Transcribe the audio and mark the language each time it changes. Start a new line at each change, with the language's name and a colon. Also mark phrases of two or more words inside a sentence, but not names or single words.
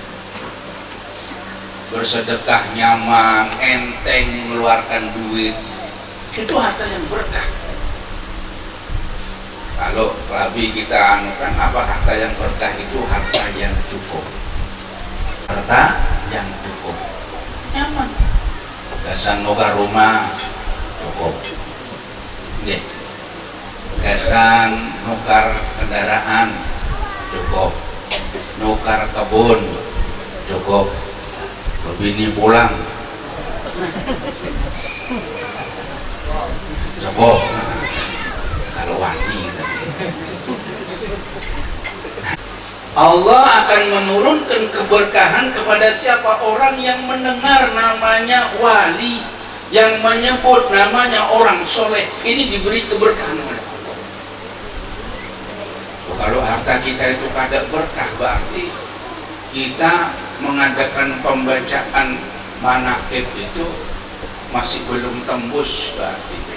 Indonesian: Bersedekah nyaman, enteng mengeluarkan duit, itu harta yang berkah. Kalau lebih kita anukan apa harta yang berkah, itu harta yang cukup, harta yang cukup, nyaman.
Banjar: Gasan nukar rumah cukup, gasan nukar kendaraan cukup, nukar kebun cukup, bini pulang cukup.
Indonesian: Kalau wani Allah akan menurunkan keberkahan kepada siapa? Orang yang mendengar namanya wali, yang menyebut namanya orang soleh, ini diberi keberkahan oleh Allah. Kalau harta kita itu kada berkah, berarti kita mengadakan pembacaan manaqib itu masih belum tembus berarti.